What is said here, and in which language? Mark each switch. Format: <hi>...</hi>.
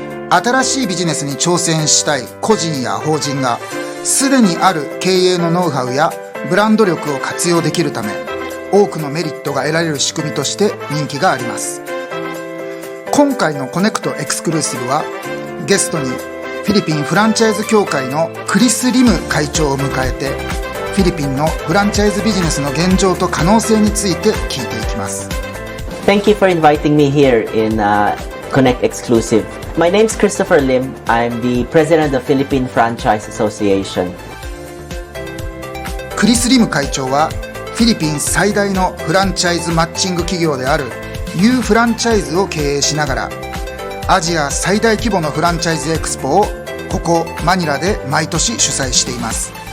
<ja>新しいビジネスに挑戦したい個人や法人がすでにある経営のノウハウやブランド力を活用できるため多くのメリットが得られる仕組みとして人気があります。今回のコネクトエクスクルーシブはゲストにフィリピンフランチャイズ協会のクリス・リム会長を迎えてフィリピンのフランチャイズビジネスの現状と可能性について聞いていきます。</ja> <en>Thank you for inviting me here in Connect Exclusive. My name is Christopher Lim. I'm the president of Philippine Franchise Association.</en> <ja>クリス・リム会長はフィリピン最大のフランチャイズマッチング企業である U フランチャイズを経営しながらアジア最大規模のフランチャイズエクスポをここマニラで毎年主催しています。</ja>